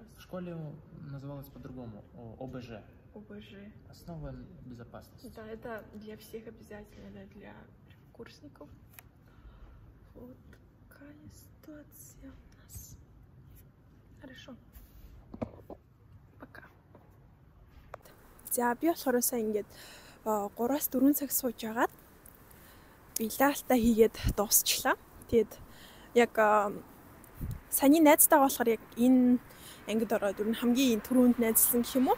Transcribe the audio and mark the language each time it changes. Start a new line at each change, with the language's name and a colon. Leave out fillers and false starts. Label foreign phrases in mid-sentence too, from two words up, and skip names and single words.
Russian: В школе называлось по-другому, ОБЖ. ОБЖ. Основа безопасности. Да, это для всех обязательно, да, для курсников. Вот такая ситуация у нас. Хорошо. Пока.
Mongolian: За би болохоор сая ингээд 3-4 цаг сууж агаад билаалтаа хийгээд дуусчлаа. Тэгээд яг саяны найзтайгаа болохоор яг энэ ангид ороод ер нь хамгийн түрүүнд найзлсан гэх юм уу.